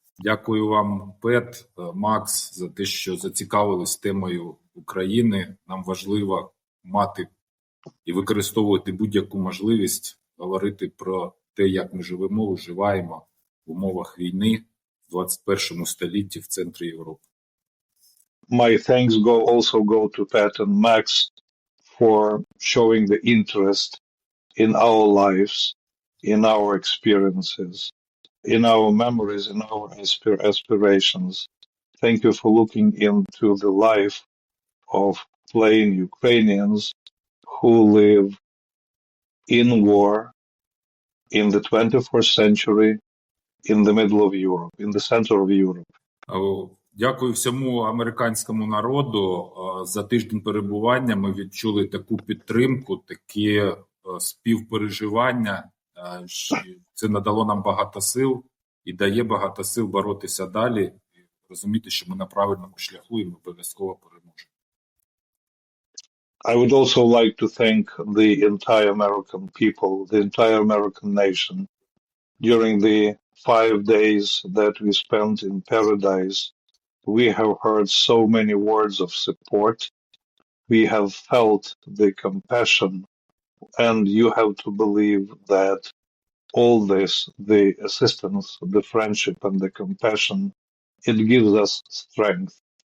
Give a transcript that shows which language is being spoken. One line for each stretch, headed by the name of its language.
Ukrainian: Дякую вам, Пет, Макс, за те, що зацікавились темою України. Нам важливо мати і використовувати будь-яку можливість говорити про те, як ми живемо, виживаємо в умовах війни в 21 столітті в центрі Європи.
English: My thanks also go to Pat and Max for showing the interest in our lives, in our experiences, in our memories, in our aspirations. Thank you for looking into the life of plain Ukrainians who live in war in the 21st century in the middle of Europe, in the center of Europe.
Ukrainian: Дякую всьому американському народу. За тиждень перебування ми відчули таку підтримку, такі співпереживання. Це надало нам багато сил і дає багато сил боротися далі, і розуміти, що ми на правильному шляху і ми обов'язково переможемо.
English: I would also like to thank the entire American people, the entire American nation. During the 5 days that we spent in Paradise, we have heard so many words of support. We have felt the compassion, and you have to believe that all this, the assistance, the friendship, and the compassion, it gives us strength.